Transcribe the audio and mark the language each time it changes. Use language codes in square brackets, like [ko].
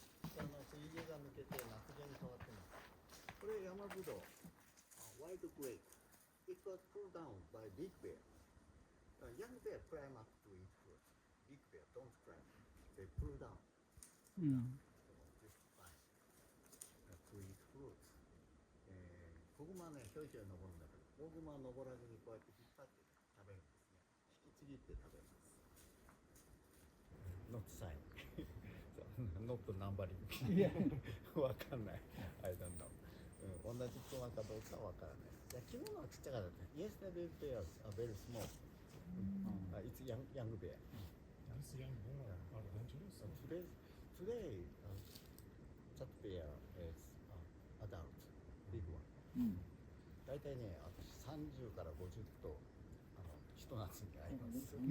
[ja] 水源が抜けて夏源に変わってます。これ山ぶどう、ワイルドグレープ。 [en] It was pulled down by big bear. Young bear climb up to eat fruit. Big bear don't climb. They pull down. うん。 This vine to eat fruits. [ja] 子グマはね、ひょいひょい登るんだけど、大グマは登らずにこうやって引っ張って食べるんですね。引きちぎって食べます。 [en] Not sign. Not numbering. [ja] わかんない。 [en] I don't know. [ja] 同じクマかどうかわからない。いや、昨日のはちっちゃかったね。 [en] Yesterday bears are very small. It's young bear. This young bear are dangerous. Today, that bear is adult, big one. うん。 [ja] 大体ね、私30から50とひと夏に会います。